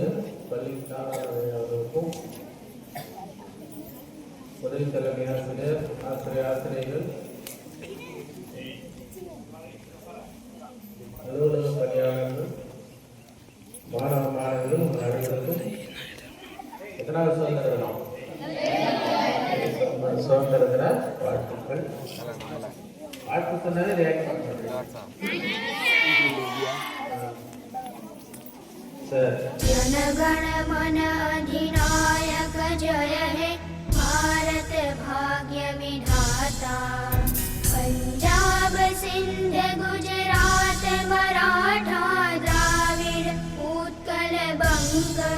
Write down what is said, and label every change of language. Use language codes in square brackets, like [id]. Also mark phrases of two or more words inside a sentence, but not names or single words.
[ta] மாண்புமிகு பள்ளி அவர்களுக்கும் உதவி தலைமை ஆசிரியர் ஆசிரியர்கள் அலுவலக பணியாளர்கள் மாணவ மாணவர்களும் அனைவருக்கும் எத்தனாவது சுதந்திர தினம் சுதந்திர தின வாழ்த்துக்கள். வாழ்த்து சொன்னது ரியாக்ட் [bn] জনগণ মন অধিনায়ক জয় হে ভারত ভাগ্য বিধাতা পাঞ্জাব সিন্ধু গুজরাট মারাঠা দ্রাবিড় উৎকল বঙ্গ